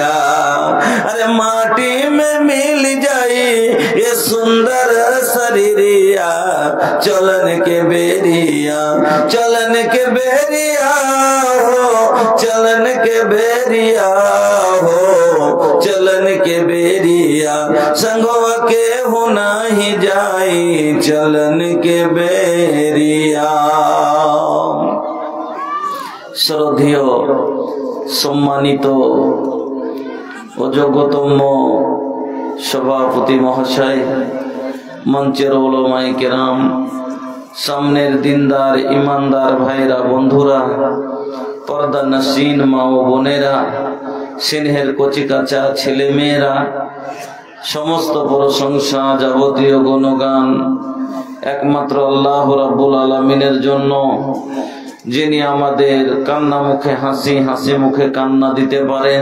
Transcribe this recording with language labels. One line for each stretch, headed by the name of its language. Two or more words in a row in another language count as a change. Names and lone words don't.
Bhojpuri: अरे माटी में मिल जाई ये सुंदर शरीरिया चलन के बेरिया। चलन के बेरिया हो चलन के बेरिया हो चलन के बेरिया। संगवा के हो नहीं जाई चलन के बेरिया।
Bangla: শ্রদ্ধেয় সম্মানিত ও যোগ্যতম সভাপতি মহাশয়, মঞ্চের
Urdu: علمائے کرام,
Bangla: সামনের দিনদার ইমানদার ভাইরা বন্ধুরা, পর্দা নসীন মা ও বোনেরা, স্নেহের কচিকাচা ছেলে মেয়েরা, সমস্ত প্রশংসা যাবতীয় গুণগান একমাত্র আল্লাহ রাব্বুল আলামিনের জন্য, যিনি আমাদের কান্না মুখে হাসি হাসি মুখে কান্না দিতে পারেন।